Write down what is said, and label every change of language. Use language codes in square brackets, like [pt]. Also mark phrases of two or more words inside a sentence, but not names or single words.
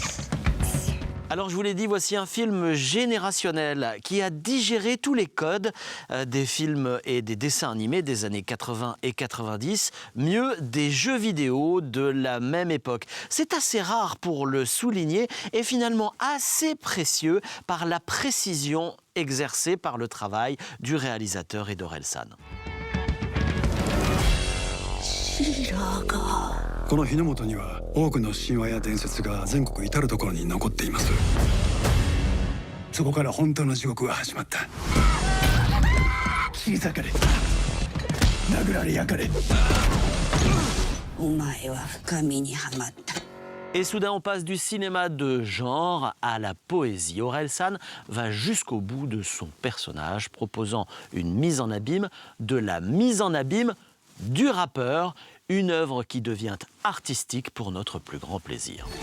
[fr] Alors je vous l'ai dit, voici un film générationnel qui a digéré tous les codes des films et des dessins animés des années 80 et 90, mieux des jeux vidéo de la même époque. C'est assez rare pour le souligner et finalement assez précieux par la précision exercée par le travail du réalisateur et d'Orelsan. [ja] この日の本には多くの神話や伝説が全国至る所に残っています。そこから本当の地獄が始まった。切り裂かれ、殴られ焼かれ。お前は深みにはまった。 [fr] Et soudain, on passe du cinéma de genre à la poésie. Orelsan va jusqu'au bout de son personnage, proposant une mise en abîme, de la mise en abîme du rappeur, une œuvre qui devient artistique pour notre plus grand plaisir.